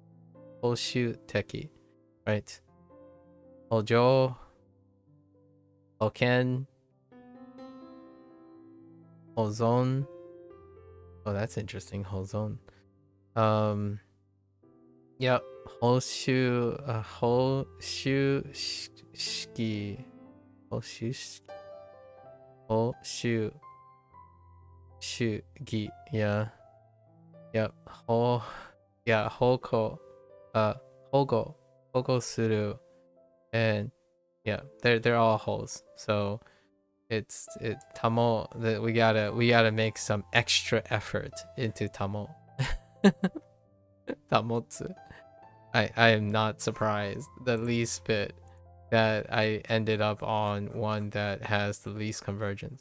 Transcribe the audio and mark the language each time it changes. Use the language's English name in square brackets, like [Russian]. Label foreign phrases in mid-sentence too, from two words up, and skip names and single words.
[Japanese] 保守的, right? 補助、保険、保存. [English] Oh, that's interesting. Hozon. Yep. [Japanese] 保守、保守式、保守、保守, 主義. [English] Yeah. Yep. Yeah. [Japanese] ほこ、保護する, [English] and yeah, they're all holes. So it's tamo that we gotta make some extra effort into tamo. Tamotsu. I am not surprised the least bit that I ended up on one that has the least convergence.